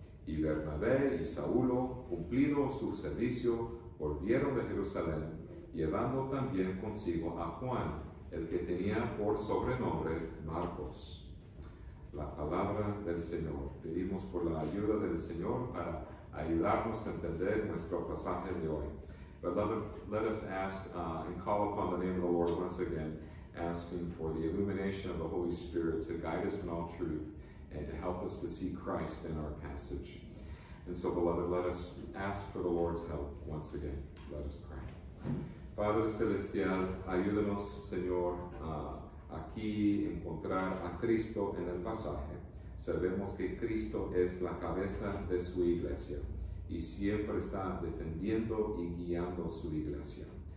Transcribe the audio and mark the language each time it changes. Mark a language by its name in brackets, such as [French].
[Spanish] Y Bernabé y Saulo, cumplido su servicio, volvieron de Jerusalén, llevando también consigo a Juan, el que tenía por sobrenombre Marcos. La palabra del Señor. Pedimos por la ayuda del Señor para ayudarnos a entender nuestro pasaje de hoy. [English] But let us ask and call upon the name of the Lord once again, asking for the illumination of the Holy Spirit to guide us in all truth and to help us to see Christ in our passage. And so, beloved, let us ask for the Lord's help once again. Let us pray. [Spanish] Padre Celestial, ayúdanos, Señor, aquí encontrar a Cristo en el pasaje. Sabemos que Cristo es la cabeza de su iglesia y siempre está defendiendo y guiando su iglesia.